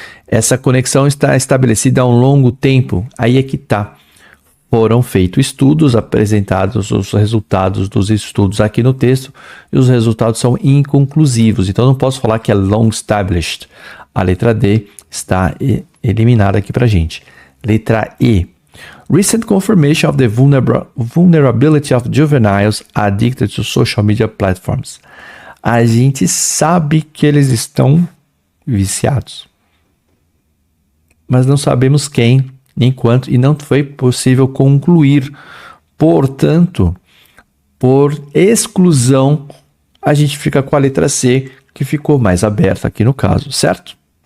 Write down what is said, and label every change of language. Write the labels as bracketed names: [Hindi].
[Portuguese] Essa conexão está estabelecida há um longo tempo. Aí é que está. Foram feitos estudos, apresentados os resultados dos estudos aqui no texto, e os resultados são inconclusivos. Então, não posso falar que é [English] long established. [Portuguese] A letra D está eliminada aqui para a gente. Letra E. [English] Recent confirmation of the vulnerability of juveniles addicted to social media platforms. [Portuguese] A gente sabe que eles estão viciados, mas não sabemos quem, nem quanto, e não foi possível concluir. Portanto, por exclusão, a gente fica com a letra C, que ficou mais aberta aqui no caso, certo?